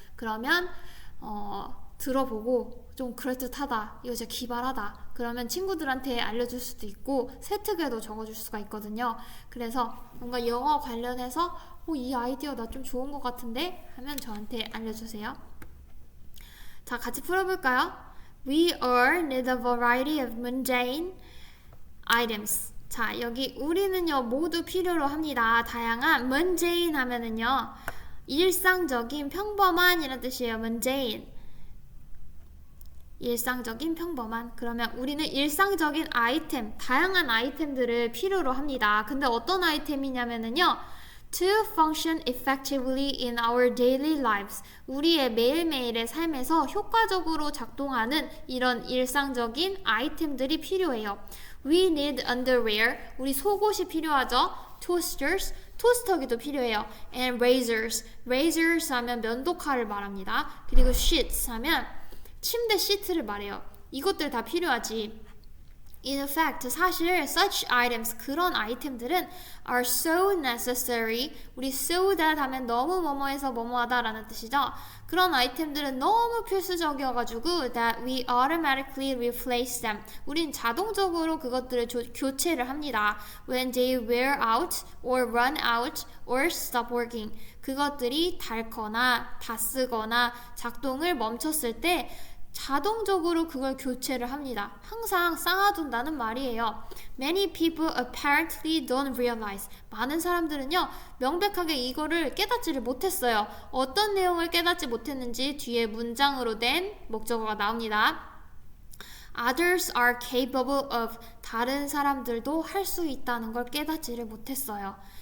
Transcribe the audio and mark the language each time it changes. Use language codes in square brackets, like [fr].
[ko] 그러면 들어보고 좀 그럴듯하다, 이거 진짜 기발하다, 그러면 친구들한테 알려줄 수도 있고 세특에도 적어줄 수가 있거든요. 그래서 뭔가 영어 관련해서 이 아이디어 나 좀 좋은 것 같은데 하면 저한테 알려주세요. 자, 같이 풀어볼까요? [en] We all need a variety of mundane items. [ko] 자, 여기 우리는요 모두 필요로 합니다. 다양한 mundane 하면은요 일상적인 평범한 이란 뜻이에요. mundane. 일상적인 평범한. 그러면 우리는 일상적인 아이템, 다양한 아이템들을 필요로 합니다. 근데 어떤 아이템이냐면은요, [en] to function effectively in our daily lives. [ko] 우리의 매일매일의 삶에서 효과적으로 작동하는 이런 일상적인 아이템들이 필요해요. [en] We need underwear. [ko] 우리 속옷이 필요하죠. [en] toasters. [ko] 토스터기도 필요해요. [en] and razors. [ko] razors 하면 면도칼을 말합니다. 그리고 sheets 하면 침대 시트를 말해요. 이것들 다 필요하지. [en] In fact, 사실 such items, [ko] 그런 아이템들은 [en] are so necessary. [ko] 우리 so that 하면 너무 뭐뭐해서 뭐뭐하다 라는 뜻이죠. 그런 아이템들은 너무 필수적이어가지고 [en] that we automatically replace them. [ko] 우린 자동적으로 그것들을 교체를 합니다. [en] When they wear out or run out or stop working. [ko] 그것들이 닳거나 다 쓰거나 작동을 멈췄을 때 자동적으로 그걸 교체를 합니다. 항상 쌓아둔다는 말이에요. [en] Many people apparently don't realize. [ko] 많은 사람들은요, 명백하게 이거를 깨닫지를 못했어요. 어떤 내용을 깨닫지 못했는지 뒤에 문장으로 된 목적어가 나옵니다. [en] Others are capable of. [ko] 다른 사람들도 할 수 있다는 걸 깨닫지를 못했어요.